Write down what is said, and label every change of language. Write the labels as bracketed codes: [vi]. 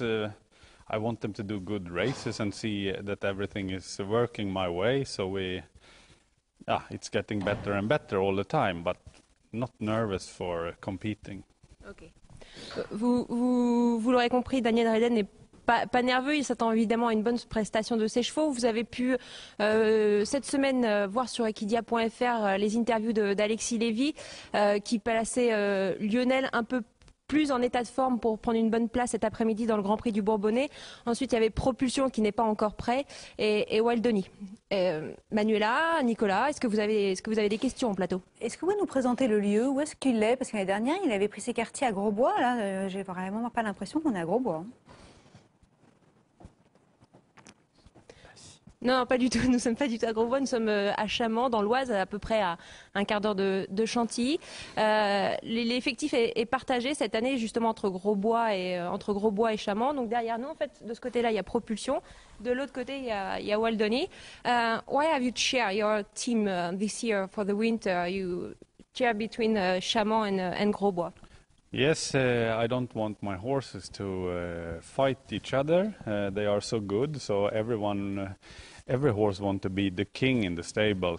[en] I want them to do good races and see that everything is working my way. So it's getting better and better all the time, but not nervous for competing. Okay. [fr] Vous l'aurez compris, Daniel Redden n'est pas nerveux. Il s'attend évidemment à une bonne prestation de ses chevaux. Vous avez pu cette semaine voir sur equidia.fr les interviews d'Alexis Lévy qui plaçait Lionel un peu plus en état de forme pour prendre une bonne place cet après-midi dans le Grand Prix du Bourbonnais. Ensuite, il y avait Propulsion qui n'est pas encore prêt et Waldoni. Manuela, Nicolas, est-ce que vous avez des questions en plateau? Est-ce que vous pouvez nous présenter le lieu? Où est-ce qu'il est? Parce que l'année dernière, il avait pris ses quartiers à Grosbois. Là, j'ai vraiment pas l'impression qu'on est à Grosbois. Non, pas du tout. Nous ne sommes pas du tout à Grosbois. Nous sommes à Chamant, dans l'Oise, à peu près à un quart d'heure de Chantilly. L'effectif est partagé cette année justement entre Grosbois et Chamant. Donc derrière nous, en fait, de ce côté-là, il y a Propulsion. De l'autre côté, il y a Waldoni. [en] Why have you shared your team this year for the winter? You share between Chamant and Grosbois. Yes, I don't want my horses to fight each other. They are so good, so every horse wants to be the king in the stable.